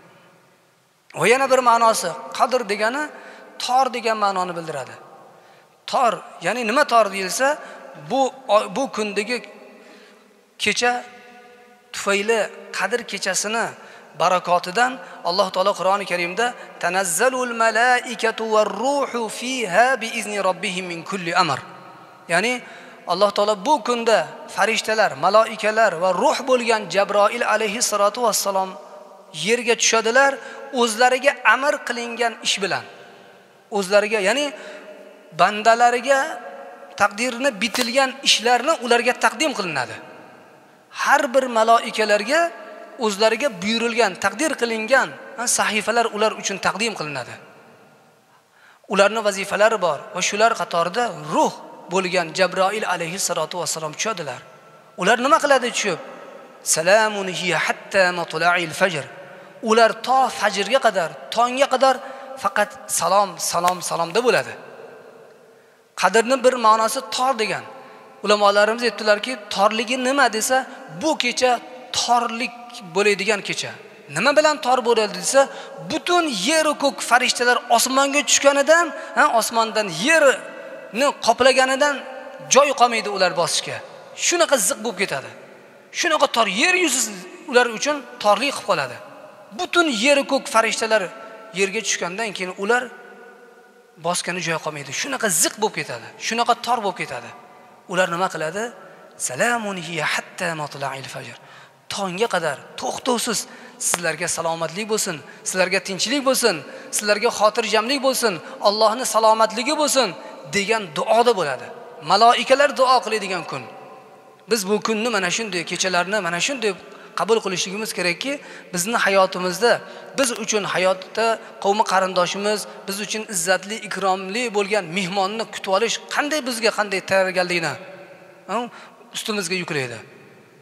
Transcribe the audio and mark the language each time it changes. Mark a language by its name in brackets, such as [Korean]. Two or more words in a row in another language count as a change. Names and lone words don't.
[Uzbek] Va yana bir ma'nosi, qadr degani tor degan ma'noni bildiradi. Tor, ya'ni nima tor deyilsa, bu kundagi kecha tufayli Qadr kechasini barakotidan Alloh taolo Qur'oni Karimda [Arabic] تنزل الملائكة والروح فيها بإذن ربهم من كل أمر. [Uzbek] Ya'ni Alloh taolo bu kunda farishtalar, malaikalar va ruh bo'lgan Jabroil alayhissalatu vassalom yerga tushadilar, o'zlariga amr qilingan ish bilan. O'zlariga, ya'ni bandalariga taqdirini bitilgan ishlarni ularga taqdim qilinadi. Har bir malaikalarga o'zlariga buyurilgan, taqdir qilingan sahifalar ular uchun taqdim qilinadi. Ularning vazifalari bor va shular qatorida ruh bo'lgan Jabroil alayhissalatu vassalom tushadilar. Ular nima qiladi tushib? [Arabic] سلام هي حتى مطلع الفجر. [Uzbek] Ular to fajrga qadar, tongga qadar faqat salomda bo'ladi. Qadrning bir ma'nosi tor degan. Ulamolarimiz aytdilarki, torligi nima desa, bu kecha torlik bo'ladigan kecha. Nima bilan tor bo'ladi desa, butun yer va ko'k farishtalar osmonga tushganidan, osmondan yerni qoplaganidan joy qolmaydi ular bosishga. Shunaqa ziq bo'lib ketadi. Shunaqa tor yer yuzi ular uchun torlik qilib qoladi. Butun yer va ko'k farishtalar yerga tushgandan keyin ular bosgani joy qolmaydi. Shunaqa ziq bo'lib ketadi. Shunaqa tor bo'lib ketadi. Ular nima qiladi? [Arabic] سلام هي حتى مطلع الفجر. [Uzbek] Tongga qadar to'xtovsiz sizlarga salomatlik bo'lsin, sizlarga tinchlik bo'lsin, sizlarga xotirjamlik bo'lsin, Allohning salomatligi bo'lsin degan duoda bo'ladi. Malaikalar duo qiladigan kun. Biz bu kunni mana shunday kechalarni mana shunday qabul qilishligimiz kerakki, bizning hayotimizda biz uchun hayotda qavmi qarindoshimiz, biz uchun izzatli, ikromli bo'lgan mehmonni kutib olish qanday bizga qanday tayyorgarlikni ustimizga yuklaydi.